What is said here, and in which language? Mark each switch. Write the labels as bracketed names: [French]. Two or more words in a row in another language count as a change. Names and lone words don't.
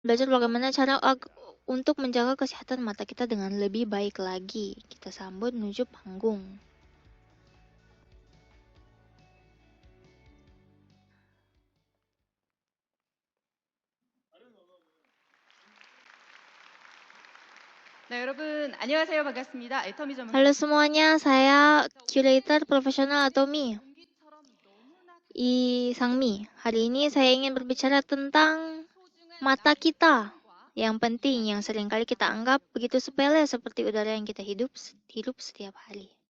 [Indonesian] belajar bagaimana cara untuk menjaga kesehatan mata kita dengan lebih baik lagi. Kita sambut menuju panggung. [Korean] 네, 여러분 안녕하세요. 반갑습니다. 애터미 [Indonesian] Halo semuanya, saya curator profesional Atomi, Sangmi. Hari ini saya ingin berbicara tentang mata kita yang penting, yang seringkali kita anggap begitu sepele seperti udara yang kita hirup setiap hari.